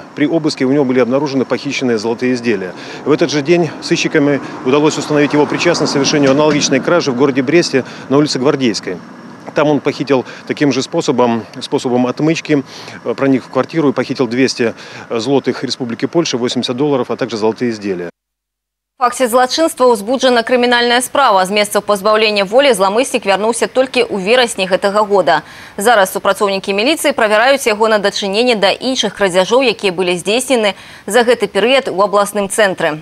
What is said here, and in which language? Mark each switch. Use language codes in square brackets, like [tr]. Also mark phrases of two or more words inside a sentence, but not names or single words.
[ru] При обыске у него были обнаружены похищенные золотые изделия. В этот же день сыщиками удалось установить его причастность к совершению аналогичной кражи в городе Бресте на улице Гвардейской. Там он похитил таким же способом отмычки, проник в квартиру и похитил 200 злотых Республики Польши, $80, а также золотые изделия. [be] В факце злачынства ўзбуджана крымінальная справа. З месца пазбаўлення волі зламыснік вярнуўся толькі ў верасні гэтага года. Зараз супрацоўнікі міліцыі правяраюць яго на дачыненне да іншых крадзяжоў, якія былі здзейснены за гэты перыяд у абласным цэнтры.